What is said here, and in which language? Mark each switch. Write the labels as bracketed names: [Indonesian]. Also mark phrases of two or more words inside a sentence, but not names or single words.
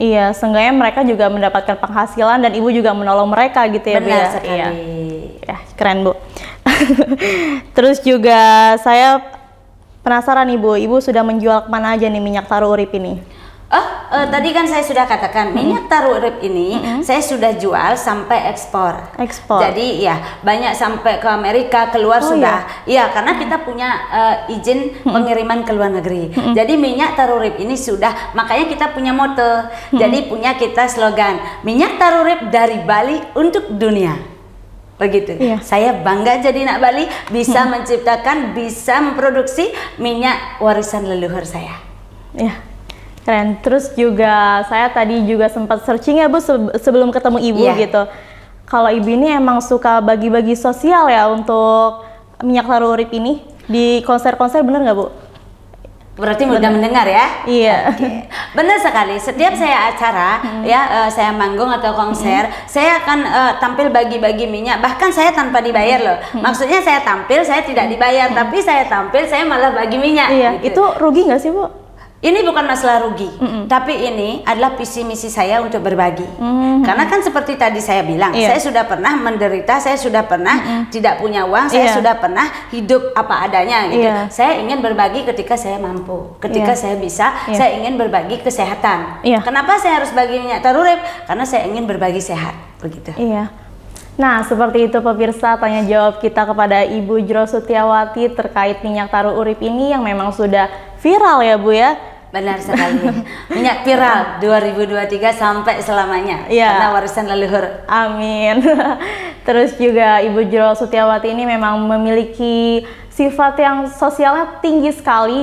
[Indonesian] Iya, seenggaknya mereka juga mendapatkan penghasilan dan Ibu juga menolong mereka gitu ya Bu ya. Benar sekali. Iya. Ya, keren Bu. Terus juga saya penasaran Ibu sudah menjual kemana aja nih minyak taro urip ini? Tadi kan saya sudah katakan minyak taru urip ini saya sudah jual sampai ekspor. Ekspor. Jadi ya banyak sampai ke Amerika, keluar sudah. Iya, karena kita punya izin pengiriman ke luar negeri. Jadi minyak taru urip ini sudah, makanya kita punya moto. Jadi punya kita slogan minyak taru urip dari Bali untuk dunia. Begitu. Iya. Saya bangga jadi anak Bali bisa menciptakan, bisa memproduksi minyak warisan leluhur saya. Ya, keren. Terus juga saya tadi juga sempat searching ya Bu sebelum ketemu Ibu gitu. Kalau Ibu ini emang suka bagi-bagi sosial ya untuk minyak taru urip ini di konser-konser, bener nggak Bu? Berarti mudah mendengar ya? Iya. Okay. Benar sekali. Setiap saya acara saya manggung atau konser, saya akan tampil bagi-bagi minyak. Bahkan saya tanpa dibayar loh. Maksudnya saya tampil, saya tidak dibayar, tapi saya tampil, saya malah bagi minyak. Iya. Gitu. Itu rugi nggak sih Bu? Ini bukan masalah rugi, tapi ini adalah visi misi saya untuk berbagi. Karena kan seperti tadi saya bilang, saya sudah pernah menderita, saya sudah pernah tidak punya uang, saya sudah pernah hidup apa adanya gitu. Saya ingin berbagi ketika saya mampu, ketika saya bisa, saya ingin berbagi kesehatan. Kenapa saya harus bagi minyak taru urip? Karena saya ingin berbagi sehat, begitu. Iya. Nah, seperti itu pemirsa tanya jawab kita kepada Ibu Jero Sutiawati terkait minyak taru urip ini yang memang sudah viral ya Bu ya. Benar sekali. Minyak viral 2023 sampai selamanya. Karena warisan leluhur. Amin. Terus juga Ibu Jero Sutiawati ini memang memiliki sifat yang sosialnya tinggi sekali.